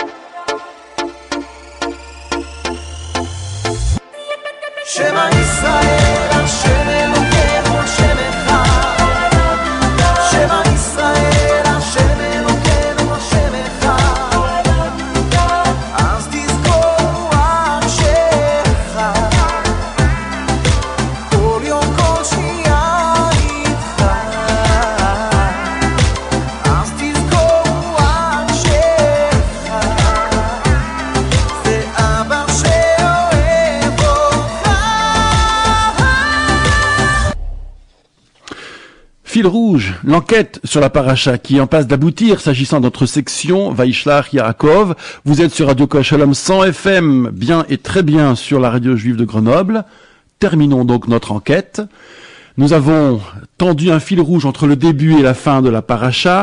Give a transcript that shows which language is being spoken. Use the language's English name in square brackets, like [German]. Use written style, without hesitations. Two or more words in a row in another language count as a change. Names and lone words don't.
[Hebrew] שמע ישראל, השם אלוקינו, השם אחד שמע ישראל, השם אלוקינו, השם אחד אז תזכור רק שאחד כל יום כל שנייה איתך אז תזכור רק שאחד זה אבא שאוהב אותך [French] Fil rouge, l'enquête sur la paracha qui est en passe d'aboutir s'agissant de notre section Vaishlach Yaakov. Vous êtes sur Radio Kol Shalom 100 FM, bien et très bien sur la radio juive de Grenoble. Terminons donc notre enquête. Nous avons tendu un fil rouge entre le début et la fin de la paracha.